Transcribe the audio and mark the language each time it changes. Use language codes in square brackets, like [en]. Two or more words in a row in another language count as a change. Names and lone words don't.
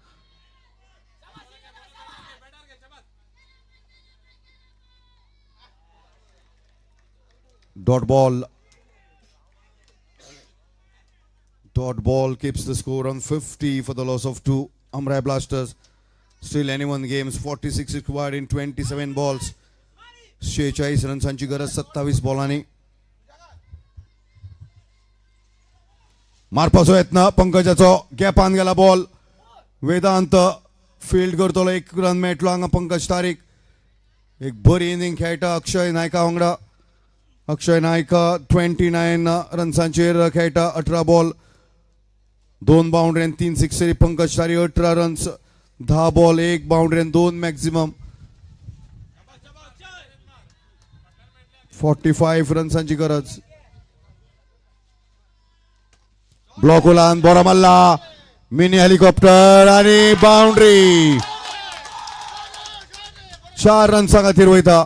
[en] Dot ball. Dot ball keeps the score on 50 for the loss of 2. Amrai Blasters. Still anyone games. 46 required in 27 balls. [kok] 46 रन्सांची गरज 27 बॉलांनी. मारपाचो यत्न पंकजाचो गॅपान गेला बॉल. वेदांत फील्ड करतलो. 1 रन मेळटलो हांगा पंकज तारीक. एक बरी इनिंग खेळटा अक्षय नायका वांगडा. अक्षय नायक 29 रन्सांचेर खेळटा. 18 बॉल 2 बाउंड्री 3 सिक्सरी. पंकज तारी 18 रन्स 10 बॉल 1 बाउंड्री 2 मॅक्झिमम. 45 रन्सांची गरज. ब्लॉक उलान बरो मारला. [en] mini helicopter [kok] आणि बाउंड्री. 4 रन्सां खातीर वयता.